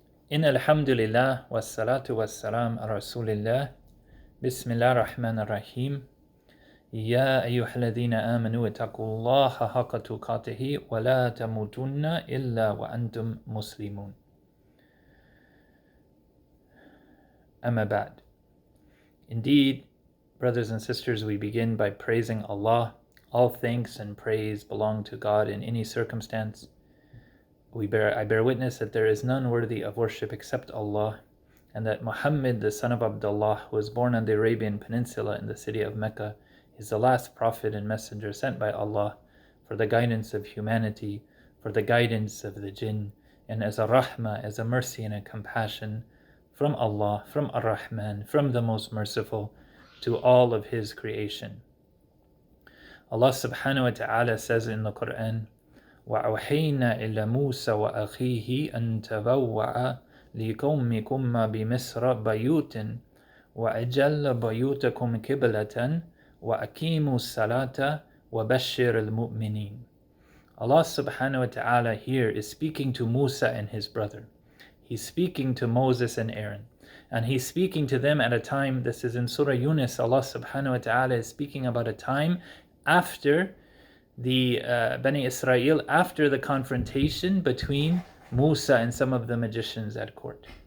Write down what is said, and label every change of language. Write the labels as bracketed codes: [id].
[ar] إن الحمد لله والصلاة والسلام على رسول الله بسم الله الرحمن الرحيم يا أيها الذين آمنوا اتقوا الله حق تقاته ولا تموتن إلا وأنتم مسلمون. أما بعد. [en] Indeed, brothers and sisters, we begin by praising Allah. All thanks and praise belong to God in any circumstance. I bear witness that there is none worthy of worship except Allah, and that Muhammad, the son of Abdullah, who was born on the Arabian Peninsula in the city of Mecca, is the last prophet and messenger sent by Allah for the guidance of humanity, for the guidance of the jinn, and as a rahmah, as a mercy and a compassion from Allah, from Ar-Rahman, from the most merciful, to all of His creation. Allah subhanahu wa ta'ala says in the Quran, [ar] وَأَوْحَيْنَا إِلَى مُوسَى وَأَخِيهِ أَن تَبَوَّعَ لِقَوْمِكُمَّ بِمِصْرَ بَيُوتٍ وَأَجَلَّ بَيُوتَكُمْ قِبْلَةً وَأَقِيمُوا الصَّلَاةَ وَبَشِّرِ الْمُؤْمِنِينَ. [en] Allah subhanahu wa ta'ala here is speaking to Musa and his brother. He's speaking to Moses and Aaron. And He's speaking to them at a time, this is in Surah Yunus, Allah subhanahu wa ta'ala is speaking about a time after the Bani Israel, after the confrontation between Musa and some of the magicians at court.